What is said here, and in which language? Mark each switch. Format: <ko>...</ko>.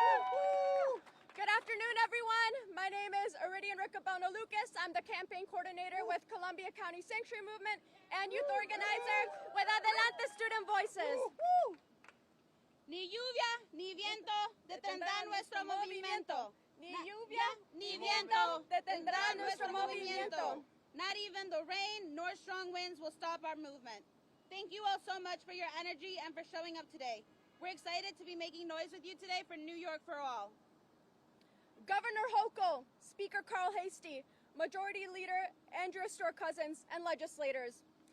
<en>Good afternoon, everyone. My name is Iridian Riccobono Lucas. I'm the campaign coordinator with Columbia County Sanctuary Movement and youth organizer with Adelante Student Voices.</en> <es>Ni lluvia ni viento detendrán nuestro movimiento. Ni lluvia ni viento detendrán nuestro movimiento.</es> <en>Not even the rain nor strong winds will stop our movement. Thank you all so much for your energy and for showing up today. We're excited to be making noise with you today for New York for All. Governor Hochul, Speaker Carl Hastie, Majority Leader Andrew Storr-Cousins, and legislators.</en>